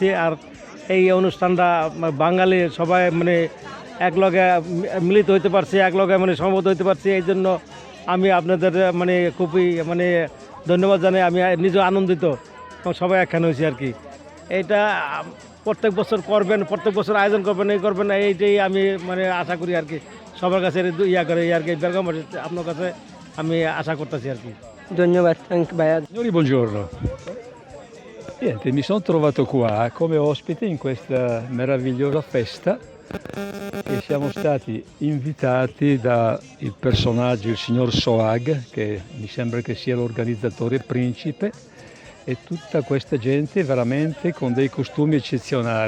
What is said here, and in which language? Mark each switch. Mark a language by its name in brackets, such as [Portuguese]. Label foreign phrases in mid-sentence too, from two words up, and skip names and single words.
[Bangla] আর এই অনুষ্ঠানটা বাঙালি সবাই মানে একলগে মিলিত হইতে পারছি, একলগে মানে সমবেত হইতে পারছি, এই জন্য আমি আপনাদের মানে খুবই মানে ধন্যবাদ জানাই। আমি নিজে আনন্দিত এবং সবাই একখানে হয়েছি আর কি। এইটা প্রত্যেক বছর করবেন, প্রত্যেক বছর আয়োজন করবেন, এই করবেন, এইটাই আমি মানে আশা করি আর কি। সবার কাছে করে আর কি বেলকম আপনার কাছে আমি আশা করতেছি আর কি। ধন্যবাদ ভাইয়া। [Italian] Signori, buongiorno. Niente, mi sono trovato qua come ospite in questa meravigliosa festa e siamo stati invitati dal personaggio, il signor Soag, che mi sembra che sia l'organizzatore principe, e tutta questa gente veramente con dei costumi eccezionali.